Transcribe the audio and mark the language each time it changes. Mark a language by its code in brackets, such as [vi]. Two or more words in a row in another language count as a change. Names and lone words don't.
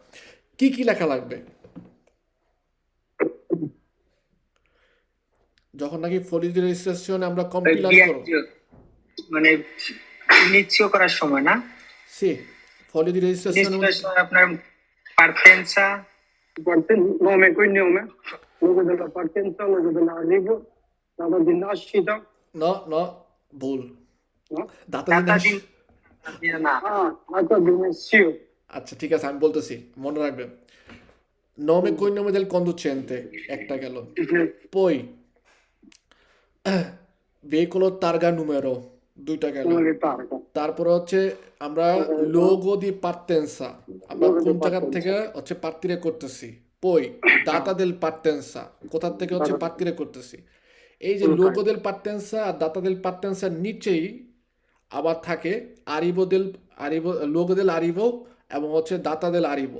[bn] কি কি লেখা লাগবে যখন নাকি [it] foglio registrazione [bn] আমরা কম্পিলার করব, মানে ইনিশিও করার সময় না, [it] si foglio registrazione [bn] আপনার পারতেন্সা [it] nome, cognome, logo della partenza, logo dell'arrivo, data di nascita, [bn] ন ভুল, no? দাতা দাতা দিন দিন না, [it] Data di emissione. [bn] আচ্ছা ঠিক আছে আমি বলতেছি মনে রাখবেন। [it] nome cognome del conducente [bn] একটা গেল, [it] poi veicolo targa numero [bn] দুইটা গেল, [it] Come le targa. [bn] তারপরে হচ্ছে আমরা [it] luogo di partenza [bn] আমরা [it] Logo di [bn] কোন জায়গা [it] partenza. [bn] থেকে হচ্ছে পার্তিরে করতেছি, [it] poi data del partenza [bn] কোথা থেকে হচ্ছে পার্তিরে করতেছি। এই যে [it] luogo del partenza [bn] আর [it] data del partenza [bn] নিচেই আবার থাকে [it] arrivo luogo del arrivo [bn] এবং হচ্ছে [it] data del arrivo.